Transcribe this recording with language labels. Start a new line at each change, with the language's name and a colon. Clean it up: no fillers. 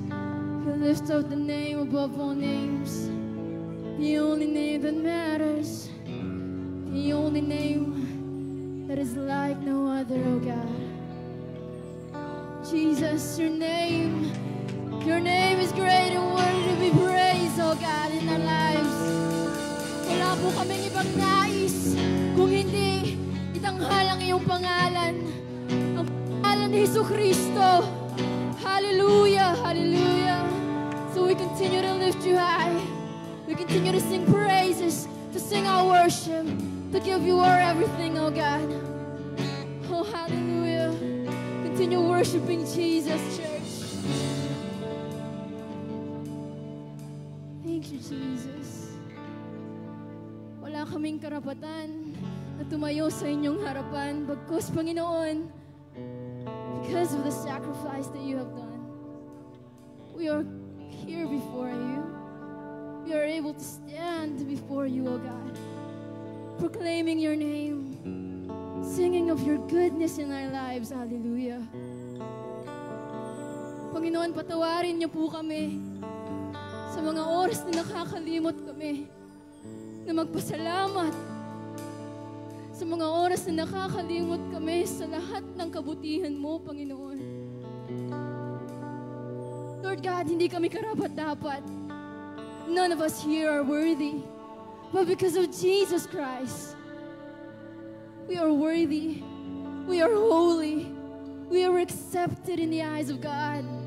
English: lift up the name above all names, the only name that matters, the only name that is like no other, oh God. Jesus, your name is great and worthy to be praised, oh God, in our lives.
Filipino: Wala po kaming ibang nais kung hindi itanghal ang iyong pangalan, ang pangalan ni Jesucristo. Hallelujah, hallelujah.
English: So we continue to lift you high. We continue to sing praises, to sing our worship, to give you our everything, oh God. Oh, hallelujah. Continue worshiping Jesus, church. Thank you, Jesus.
Filipino: Wala kaming karapatan na tumayo sa inyong harapan, bagkus, Panginoon,
English: because of the sacrifice that you have done. We are here before you. We are able to stand before you, O God, proclaiming your name, singing of your goodness in our lives. Hallelujah.
Filipino: Panginoon, patawarin niyo po kami sa mga oras na nakakalimot kami na magpasalamat, sa mga oras na nakakalimot kami sa lahat ng kabutihan mo, Panginoon.
English: Lord God,
Filipino: hindi kami karapat-dapat.
English: None of us here are worthy. But because of Jesus Christ, we are worthy. We are holy. We are accepted in the eyes of God.